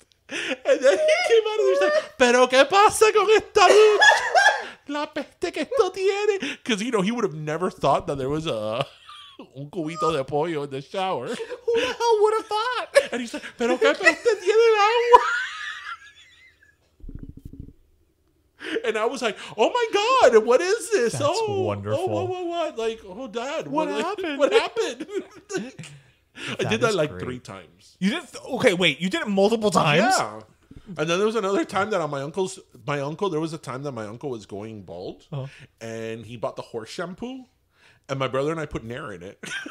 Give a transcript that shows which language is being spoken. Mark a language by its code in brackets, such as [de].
[en] And then he came out and he's like, [es] pero qué pasa con esta ducha? La peste que esto tiene. [en] Because, he would have never thought that there was [es] un cubito de pollo [en] in the shower. Who the hell would have thought? And he's like, [es] pero qué peste tiene el agua? [en] And I was like, oh my God, what is this? That's wonderful. What? Dad. What happened? What happened? I did that great. 3 times. You did? Okay, wait. You did it multiple times? Yeah. And then there was another time that on there was a time that my uncle was going bald, and he bought the horse shampoo, and my brother and I put Nair in it.